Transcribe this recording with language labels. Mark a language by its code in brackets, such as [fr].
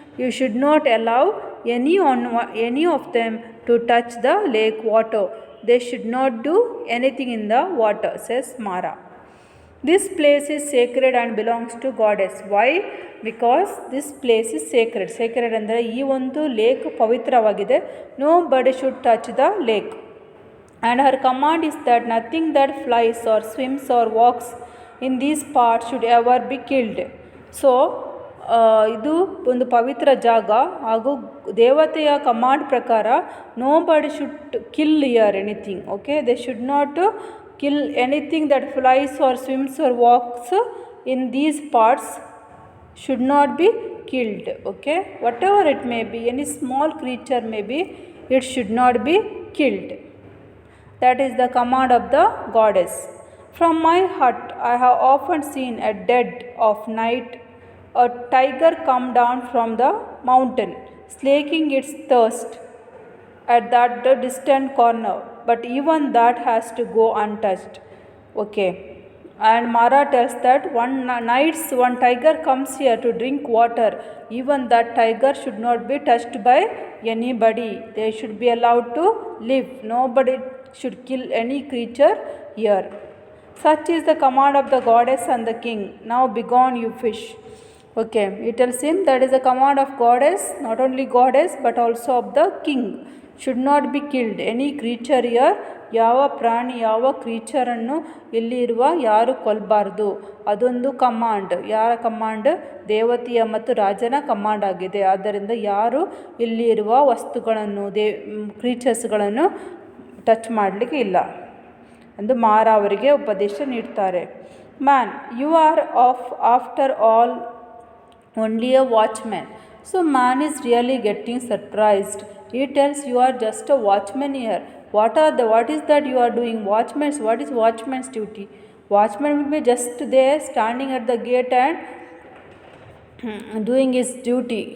[en] You should not allow any of them to touch the lake water. They should not do anything in the water, says Mara. This place is sacred and belongs to goddess. Why? Because this place is sacred. [kn] Sacred ಅಂದರೆ ಈ ಒಂದು lake ಪವಿತ್ರವಾಗಿದೆ. [en] Nobody should touch the lake. And her command is that nothing that flies or swims or walks in these parts should ever be killed. [kn] So ಇದು ಒಂದು ಪವಿತ್ರ ಜಾಗ, ಹಾಗೂ ದೇವತೆಯ command ಪ್ರಕಾರ [en] nobody should kill here anything. Okay, they should not kill anything that flies or swims or walks in these parts should not be killed. Okay, whatever it may be, any small creature may be, it should not be killed. That is the command of the goddess. From my hut I have often seen at dead of night a tiger come down from the mountain, slaking its thirst at that distant corner, but even that has to go untouched. Okay, and Mara tells that one tiger comes here to drink water. Even that tiger should not be touched by anybody. They should be allowed to live. Nobody should kill any creature here. Such is the command of the goddess and the king. Now begone, you fish. Okay, he tells him that is the command of goddess, not only goddess but also of the king. Should not be killed any creature here. [kn] ಯಾವ ಪ್ರಾಣಿ, ಯಾವ ಕ್ರೀಚರನ್ನು ಇಲ್ಲಿ ಇರುವ ಯಾರು ಕೊಲ್ಲಬಾರ್ದು. ಅದೊಂದು command. ಯಾರ command? ದೇವತೆಯ ಮತ್ತು ರಾಜನ ಕಮಾಂಡ್ ಆಗಿದೆ. ಆದ್ದರಿಂದ ಯಾರು ಇಲ್ಲಿ ಇರುವ ವಸ್ತುಗಳನ್ನು, ಕ್ರೀಚರ್ಸ್ಗಳನ್ನು ಟಚ್ ಮಾಡಲಿಕ್ಕೆ ಇಲ್ಲ ಎಂದು ಮಾರ ಅವರಿಗೆ ಉಪದೇಶ ನೀಡ್ತಾರೆ. [en] Man, you are after all only a watchman. So man is really getting surprised. He tells you are just a watchman here. What is that you are doing? Watchman's, what is watchman's duty? Watchman will be just there standing at the gate and doing his duty.